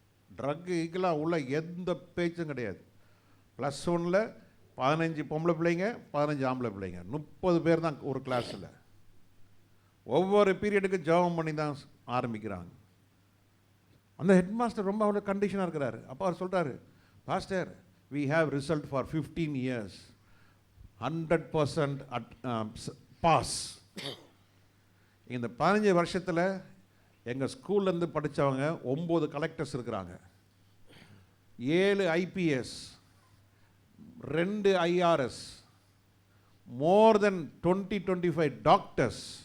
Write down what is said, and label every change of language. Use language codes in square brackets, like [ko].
[ta] ட்ரக்குக்கெல்லாம் உள்ள எந்த பேச்சும் கிடையாது. +1 15 பொம்பளை பிள்ளைங்க, 15 ஆம்பளை பிள்ளைங்க, 30 பேர் தான் ஒரு கிளாஸில். ஒவ்வொரு பீரியடுக்கு ஜெபம் பண்ணி தான் ஆரம்பிக்கிறாங்க. அந்த ஹெட் மாஸ்டர் ரொம்ப அவ்வளோ கண்டிஷனாக இருக்கிறாரு. அப்போ அவர் சொல்கிறாரு, pastor [en] we have result for 15 years, 100% pass. [ta] இந்த 15 வருஷத்தில் எங்கள் ஸ்கூல்லேருந்து படித்தவங்க 9 கலெக்டர்ஸ் இருக்கிறாங்க, 7 IPS, 2 IRS, [en] more than [ta] 20-25 doctors.